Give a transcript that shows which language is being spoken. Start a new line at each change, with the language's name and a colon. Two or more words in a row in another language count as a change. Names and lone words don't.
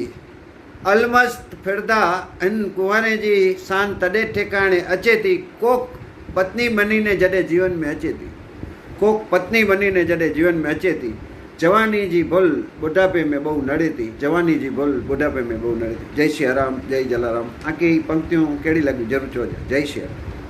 Sindhi: अलमस्त फिरदा हिन कुंवारे जी शान तॾहिं ठेकाणे अचे थी। कोक पत्नी बनीने जॾहिं जीवन में अचे थी। कोक पत्नी बनीने जॾहिं जीवन में अचे थी। जवानी जी भुल ॿुढापे में बहु नड़े थी। जवानी जी भुल ॿुढापे में बहु नड़े थी। जय श्री राम, जय जलाराम। आके पंक्तियूं कहिड़ी लॻियूं ज़रूरु चइजो। जय श्री राम।